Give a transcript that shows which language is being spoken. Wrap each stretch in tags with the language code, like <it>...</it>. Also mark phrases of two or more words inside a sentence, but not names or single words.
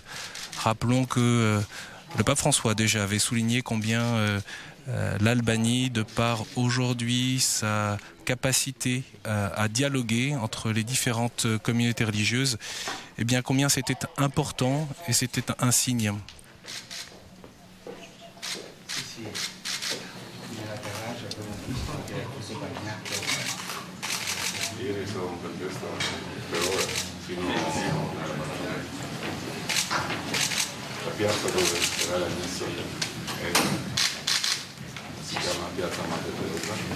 <fr>Rappelons que le pape François déjà avait souligné combien l'Albanie, de par aujourd'hui sa capacité à dialoguer entre les différentes communautés religieuses, eh bien combien c'était important et c'était un signe.</fr> <it>Piazza dove sarà la messa si chiama Piazza Madre Teresa.</it>